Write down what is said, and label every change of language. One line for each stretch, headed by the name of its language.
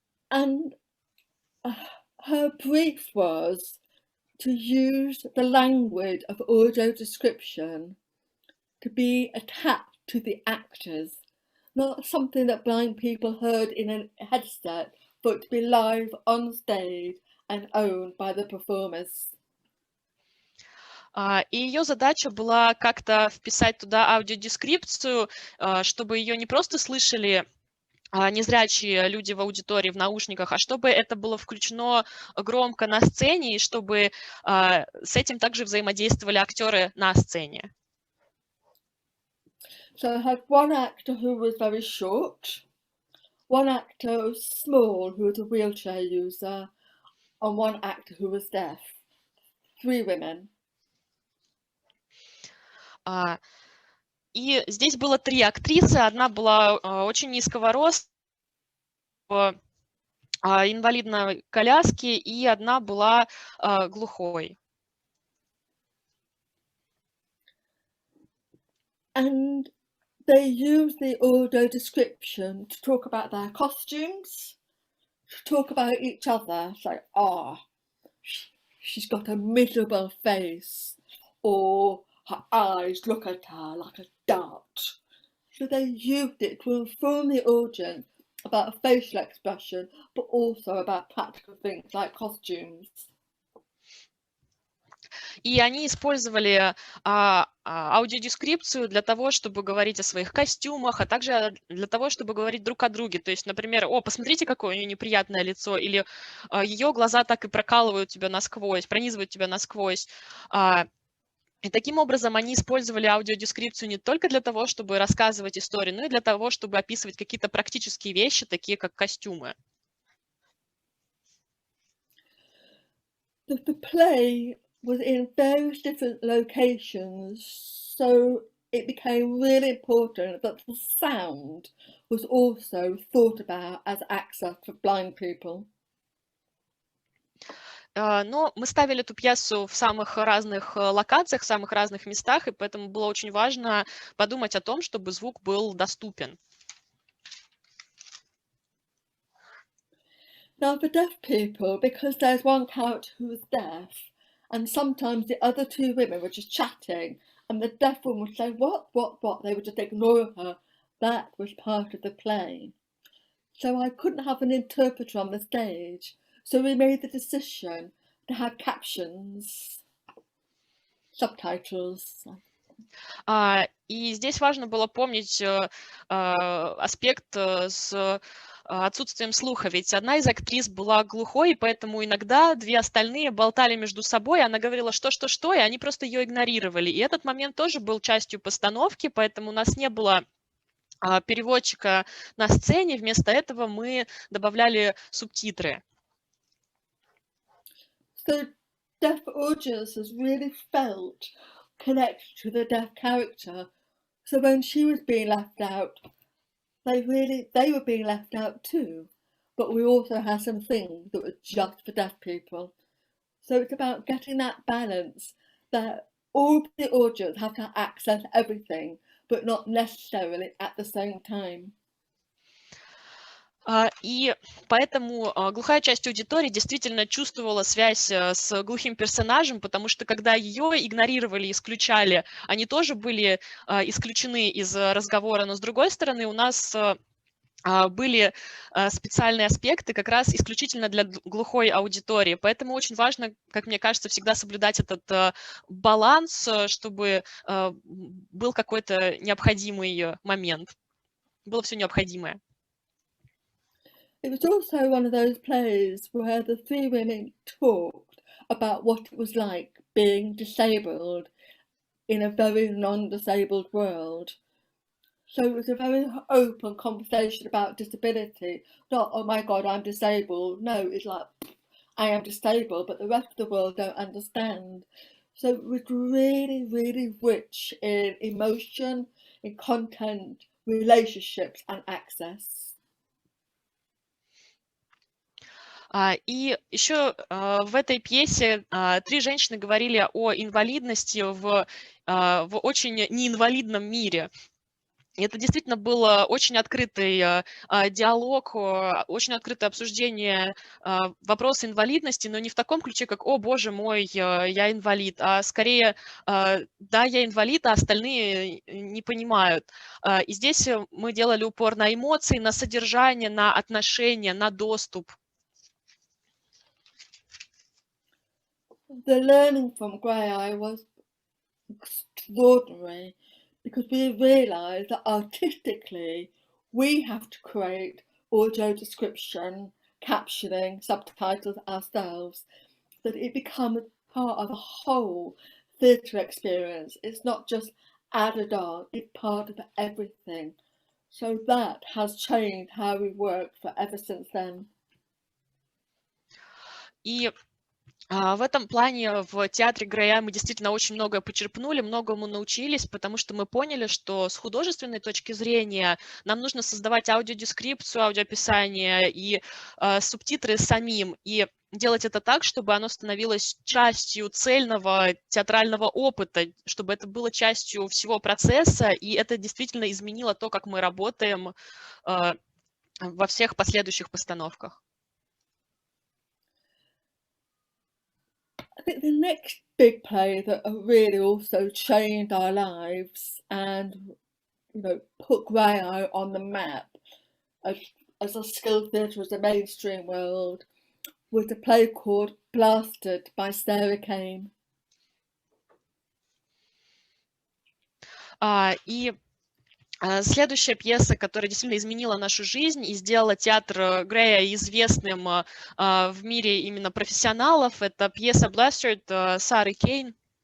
English: And her brief was to use the language of audio description to be attached to the actors, not something that blind people heard in a headset, but to be live on stage and owned by the performers.
Russian: И ее задача была как-то вписать туда аудиодескрипцию, чтобы ее не просто слышали незрячие люди в аудитории в наушниках, а чтобы это было включено громко на сцене, и чтобы с этим также взаимодействовали актеры на сцене.
English: So I had one actor who was very short, one actor who was small, who was a wheelchair user, and one actor who was deaf. 3 women.
Russian: И здесь было 3 актрисы. Одна была очень низкого роста, в инвалидной коляске, и одна была глухой.
English: And they used the audio description to talk about their costumes, to talk about each other. It's like, she's got a miserable face, or her eyes look at her like a dart. So they used it to inform the audience about facial expression, but also about practical things like costumes.
Russian: И они использовали аудиодескрипцию для того, чтобы говорить о своих костюмах, а также для того, чтобы говорить друг о друге. То есть, например, посмотрите, какое у нее неприятное лицо, или ее глаза так и прокалывают тебя насквозь, пронизывают тебя насквозь. И таким образом они использовали аудиодескрипцию не только для того, чтобы рассказывать историю, но и для того, чтобы описывать какие-то практические вещи, такие как костюмы.
English: The play was in various different locations, so it became really important that the sound was also thought about as access for blind people.
Russian: Но мы ставили эту пьесу в самых разных локациях, в самых разных местах, и поэтому было очень важно подумать о том, чтобы звук был доступен.
English: Now for deaf people, because there's one character who was deaf, and sometimes the other two women were just chatting, and the deaf one would say, what? They would just ignore her. That was part of the play. So I couldn't have an interpreter on the stage, so we made the decision to have captions, subtitles.
Russian: И здесь важно было помнить аспект с отсутствием слуха, ведь одна из актрис была глухой, и поэтому иногда две остальные болтали между собой, она говорила что, и они просто ее игнорировали. И этот момент тоже был частью постановки, поэтому у нас не было переводчика на сцене, вместо этого мы добавляли субтитры.
English: So deaf audiences really felt connected to the deaf character. So when she was being left out, they were being left out too. But we also had some things that were just for deaf people. So it's about getting that balance that all the audience have to access everything, but not necessarily at the same time.
Russian: И поэтому глухая часть аудитории действительно чувствовала связь с глухим персонажем, потому что когда ее игнорировали, исключали, они тоже были исключены из разговора, но с другой стороны у нас были специальные аспекты как раз исключительно для глухой аудитории. Поэтому очень важно, как мне кажется, всегда соблюдать этот баланс, чтобы был какой-то необходимый момент, было все необходимое.
English: It was also one of those plays where the three women talked about what it was like being disabled in a very non-disabled world. So it was a very open conversation about disability. Not, oh my God, I'm disabled. No, it's like, I am disabled, but the rest of the world don't understand. So it was really, really rich in emotion, in content, relationships and access.
Russian: И еще в этой пьесе три женщины говорили о инвалидности в очень неинвалидном мире. И это действительно был очень открытый диалог, очень открытое обсуждение вопроса инвалидности, но не в таком ключе, как «О, боже мой, я инвалид», а скорее «Да, я инвалид, а остальные не понимают». И здесь мы делали упор на эмоции, на содержание, на отношения, на доступ.
English: The learning from Graeae was extraordinary because we realised that artistically we have to create audio description, captioning, subtitles ourselves, that it becomes part of a whole theatre experience. It's not just added on, it's part of everything. So that has changed how we work forever since then.
Russian: И в этом плане в Театре Graeae мы действительно очень многое почерпнули, многому научились, потому что мы поняли, что с художественной точки зрения нам нужно создавать аудиодескрипцию, аудиоописание и субтитры самим, и делать это так, чтобы оно становилось частью цельного театрального опыта, чтобы это было частью всего процесса, и это действительно изменило то, как мы работаем во всех последующих постановках.
English: I think the next big play that really also changed our lives and, you know, put Graeae on the map as a skilled theatre, as a mainstream world, was a play called Blasted by Sarah Kane.
Russian: И следующая пьеса, которая действительно изменила нашу жизнь и сделала театр Graeae известным в мире именно профессионалов, это пьеса Blasted Сары Кейн.